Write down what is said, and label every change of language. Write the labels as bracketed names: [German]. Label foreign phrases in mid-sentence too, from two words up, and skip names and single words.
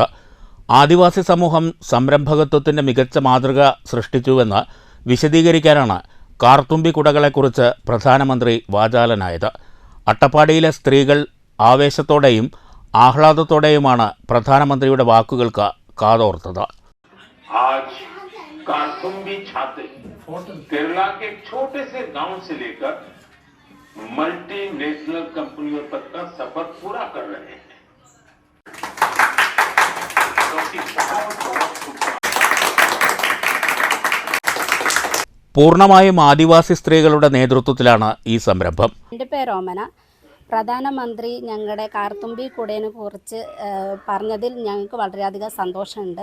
[Malayalam] ആദിവാസി സമൂഹം സംരംഭകത്വത്തിൻ്റെ മികച്ച മാതൃക സൃഷ്ടിച്ചുവെന്ന് വിശദീകരിക്കാനാണ് കാർത്തുമ്പി കുടകളെക്കുറിച്ച് പ്രധാനമന്ത്രി വാചാലനായത്. അട്ടപ്പാടിയിലെ സ്ത്രീകൾ ആവേശത്തോടെയും ആഹ്ലാദത്തോടെയുമാണ് പ്രധാനമന്ത്രിയുടെ വാക്കുകൾക്ക് കാതോർത്തത്. [Hindi] कारथुम्बी छात्र केरला के एक छोटे से गांव से लेकर [English] multinational companies [Hindi] तक का सफर पूरा कर रहे हैं. [Malayalam] പൂർണ്ണമായും ആദിവാസി സ്ത്രീകളുടെ നേതൃത്വത്തിലാണ് ഈ സംരംഭം. എൻ്റെ പേര് ഓമന. പ്രധാനമന്ത്രി ഞങ്ങളുടെ കാർത്തുമ്പി കുടയെ കുറിച്ച് പറഞ്ഞതിൽ ഞങ്ങൾക്ക് വളരെയധികം സന്തോഷമുണ്ട്.